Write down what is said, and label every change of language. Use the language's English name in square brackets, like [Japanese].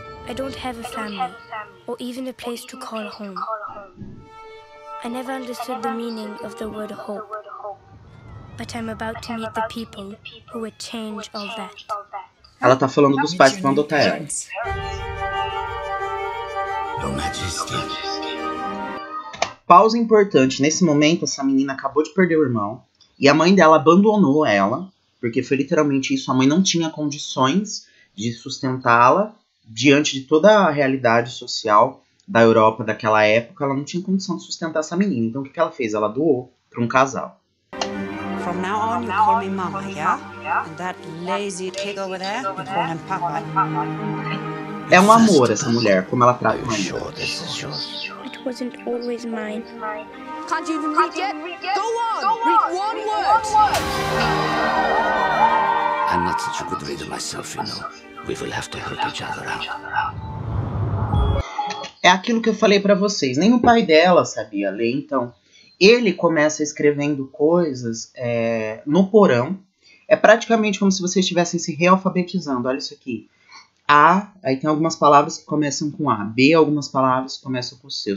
[English] I don't have a family, or even a place to call home. I never understood the meaning of the word hope, but I'm about to meet the people who would change all that. [Portuguese] Ela tá falando dos pais que vão adotar ela. [English] Your Majesty. [Portuguese] Pausa importante. Nesse momento, essa menina acabou de perder o irmão. E a mãe dela abandonou ela. Porque foi literalmente isso. A mãe não tinha condições de sustentá-la. Diante de toda a realidade social da Europa daquela época, ela não tinha condição de sustentar essa menina. Então, o que ela fez? Ela doou para um casal. [English] From now on, you call me Mama, yeah? And that lazy pig over there, you call him Papa. [Portuguese] É um amor essa mulher, como ela trata o marido. [English] It wasn't always mine. Can't you even read yet? Go on! Read one word! I'm not such a good reader myself, you know. We will have to help each other out. [Portuguese] É aquilo que eu falei pra vocês. Nem o pai dela sabia ler, então ele começa escrevendo coisas no porão. É praticamente como se vocês estivessem se realfabetizando. Olha isso aqui. A, aí tem algumas palavras que começam com A. B, algumas palavras que começam com C.